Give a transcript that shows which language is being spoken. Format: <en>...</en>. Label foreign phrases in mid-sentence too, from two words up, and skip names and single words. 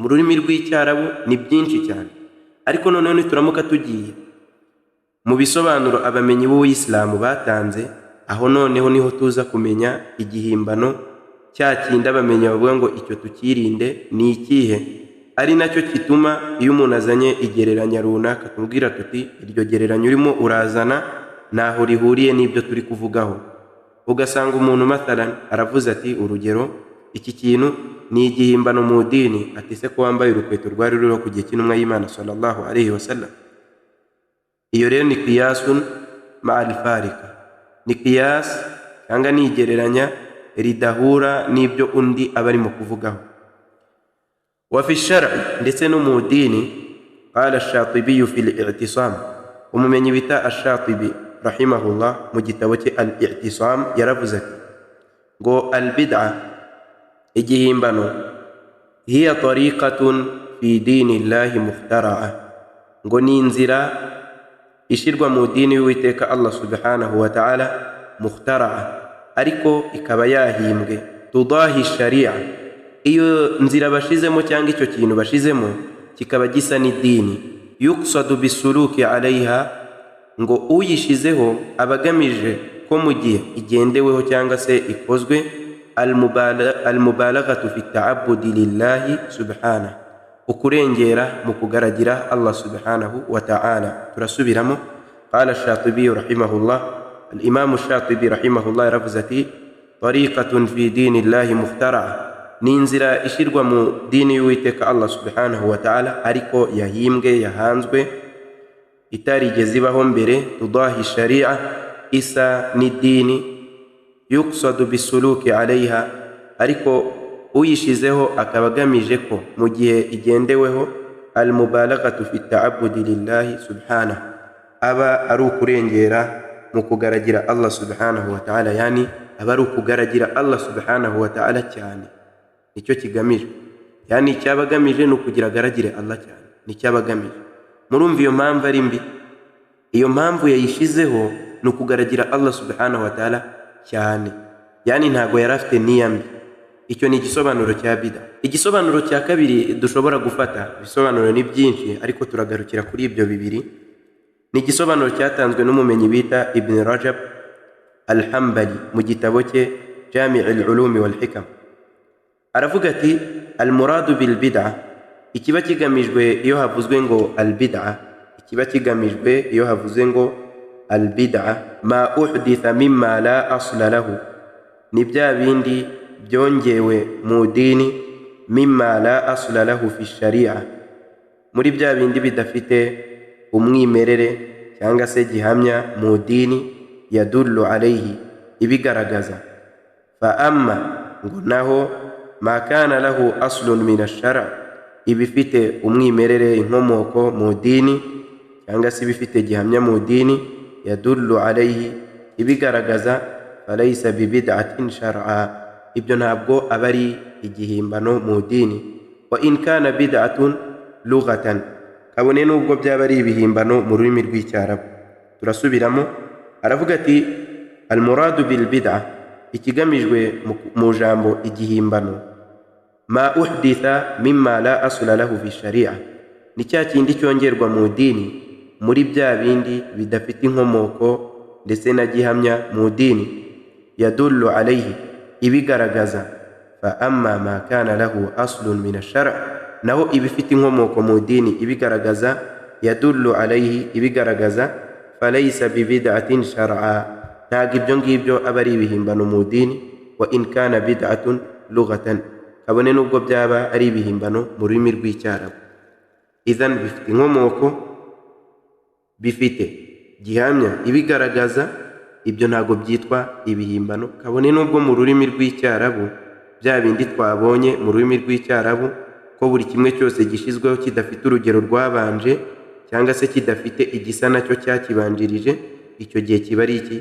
<rw>Mu rurimi rw'icyarabu ni byinshi cyane, ariko noneho nituramuka tugiye mu bisobanuro abamenyi b'Uwisilamu batanze, aho noneho niho tuza kumenya igihimbano cya kindi abamenyi bavuga ngo icyo tukirinde ni ikihe, ari nacyo kituma iyo umuntu azanye igereranya runaka tumubwira tuti iryo gereranya urimo urazana naho rihuriye n'ibyo turi kuvugaho. Ugasanga umuntu mathalan aravuze ati urugero, iki kintu ni igihimbano mu dini, ati se ko wambaye urukweto rwari ruriho ku gihe cy'intumwa y'Imana</rw> <ar>صلى الله عليه وسلم.</ar> <rw>Iyo rero ni</rw> <ar>قياس مع الفارق,</ar> <rw>ni qiyas cyangwa ni igereranya ridahura n'ibyo undi aba arimo kuvugaho.</rw> <ar>وفي الشرع</ar> <rw>ndetse no mu dini,</rw> <ar>قال الشاطبي في الاعتصام,</ar> <rw>umumenyi bita الشاطبي rahimahullah mu gitabo cye al-i'tisam yaravuze ati ngo al-bid'a, igihimbano,</rw> <ar>هي طريقة في دين الله مخترعة,</ar> <rw>ngo ni inzira ishirwa mu dini y'Uwiteka</rw> <ar>الله سبحانه وتعالى,</ar> <rw>mukhtara'a, ariko ikaba yahimbwe,</rw> <ar>تضاهي الشرعية,</ar> <rw>iyo nzira bashizemo cyangwa icyo kintu bashizemo kikaba gisa n'idini,</rw> <ar>يقصد بالسلوك عليها,</ar> <rw>ngo uyishizeho abagamije ko mu gihe igendeweho cyangwa se ikozwe</rw> <ar>المبالغة في التعبد لله سبحانه,</ar> <rw>ukurengera mu kugaragira Allah</rw> <ar>سبحانه وتعالى.</ar> <rw>Turasubiramo.</rw> <ar>قال الشاطبي رحمه الله، الإمام الشاطبي رحمه الله</ar> <rw>yaravuze ati</rw> <ar>طريقة في دين الله مخترعة,</ar> <rw>ni inzira ishirwa mu dini y'Uwiteka</rw> <ar>الله سبحانه وتعالى,</ar> <rw>ariko yahimbwe, yahanzwe, itarigeze ibaho mbere,</rw> <ar>تضاهي الشرعية,</ar> <rw>isa n'idini,</rw> <ar>يقصد بالسلوك عليها,</ar> <rw>ariko uyishizeho akaba agamije ko mu gihe igendeweho</rw> <ar>المبالغة في التعبد لله سبحانه,</ar> <rw>aba ari ukurengera mu kugaragira Allah</rw> <ar>سبحانه وتعالى,</ar> <rw>yani aba ari ukugaragira Allah</rw> <ar>سبحانه وتعالى</ar> <rw>cyane, nicyo kigamijwe. Yani icyabagamije ni ukugira agaragire Allah cyane, nicyabagamije. Murumva iyo mpamvu ari mbi? Iyo mpamvu yayishizeho ni ukugaragira Allah</rw> <ar>سبحانه وتعالى</ar> <rw>cyane, yani ntago yari afite niya mbi. Icyo ni igisobanuro cya bid'a. Igisobanuro cya kabiri dushobora gufata, ibisobanuro ni byinshi ariko turagarukira kuri ibyo bibiri, ni igisobanuro cyatanzwe n'umumenyi bita Ibn Rajab al-Hanbali mu gitabo cye Jami'ul Ulum wal Hikam. Aravuga ati</rw> <ar>المراد بالبدعة,</ar> <rw>ikiba kigamijwe iyo havuzwe ngo al bid'a, ikiba kigamijwe iyo havuzwe ngo al bid'a</rw> <ar>ما أحدث مما لا أصل له,</ar> <rw>ni bya bindi byongewe mu dini,</rw> <ar>مما لا أصل له في الشريعة,</ar> <rw>muri bya bindi bidafite umwimerere cyangwa se gihamya mu dini,</rw> <ar>يدل عليه,</ar> <rw>ibigaragaza.</rw> <ar>فأما,</ar> <rw>ngo naho</rw> <ar>ما كان له أصل من الشرع',</ar> <rw>ibifite umwimerere, inkomoko mu dini cyangwa se ibifite gihamya mu dini,</rw> <ar>يدل عليه,</ar> <rw>ibigaragaza,</rw> <ar>فليس ببدعة شرعا,</ar> <rw>ibyo ntabwo aba ari igihimbano mu dini.</rw> <ar>وإن كان بدعة لغة,</ar> <rw>kabone nubwo byaba ari ibihimbano mu rurimi rw'icyarabu. Turasubiramo, aravuga ati</rw> <ar>المراد بالبدعة,</ar> <rw>ikigamijwe mu jambo igihimbano,</rw> <ar>ما أحدث مما لا أصل له في الشريعة,</ar> <rw>ni cya kindi cyongerwa mu dini muri bya bindi bidafite inkomoko ndetse na gihamya mu dini,</rw> <ar>يدل عليه,</ar> <rw>ibigaragaza.</rw> <ar>فأما ما كان له أصل من الشرع',</ar> <rw>naho ibifite inkomoko mu dini ibigaragaza,</rw> <ar>يدل عليه,</ar> <rw>ibigaragaza,</rw> <ar>فليس ببدعة شرعا,</ar> <rw>ntabwo ibyo ngibyo aba ari ibihimbano mu dini.</rw> <ar>وإن كان بدعة لغة,</ar> <rw>kabone nubwo byaba ari ibihimbano mu rurimi rw'icyarabu. Idhan bifite inkomoko, bifite gihamya ibigaragaza, ibyo ntago byitwa ibihimbano, kabone nubwo mu rurimi rw'icyarabu bya bindi twabonye mu rurimi rw'icyarabu ko buri kimwe cyose gishizweho kidafite urugero rwabanje cyangwa se kidafite igisa nacyo cyakibanjirije, icyo gihe kiba ari iki?</rw>